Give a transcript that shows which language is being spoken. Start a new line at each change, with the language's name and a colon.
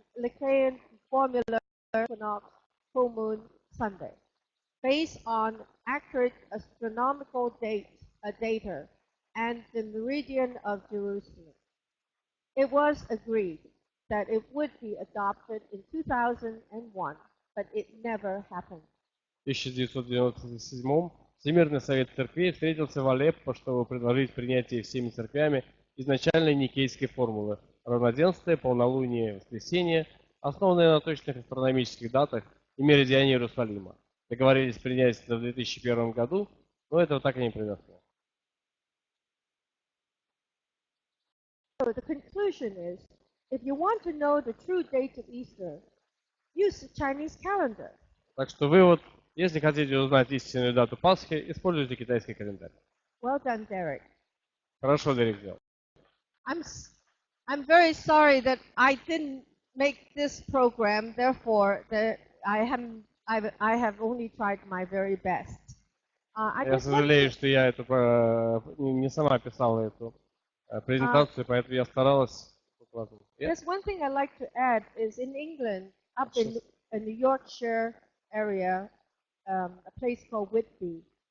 English: Nicaean formula equinox full moon Sunday, based on accurate astronomical data and the meridian of Jerusalem. It was agreed that it would be adopted in 2001, but it never happened.
Russian: В 1997 Всемирный совет церквей встретился в Алеппо, чтобы предложить принятие всеми церквями изначальной никейской формулы равноденствия, полнолуние, воскресенье, основанные на точных астрономических датах и меридиане Иерусалима. Договорились принять это в 2001 году, но этого так и не произошло.
English: So the conclusion is, if you want to know the true date of Easter, use the Chinese calendar.
Russian: Так что вывод, если хотите узнать истинную дату Пасхи, используйте китайский календарь.
English: Well done, Derek.
Russian: Хорошо, Дерек сделал.
English: I'm very sorry that I didn't make this program. Therefore, that I have only tried my very best.
Russian: Я сожалею, что я это не сама писала эту презентацию, поэтому я старалась.
English: There's one thing I'd like to add is in England, up in the Yorkshire area, a place called Whitby.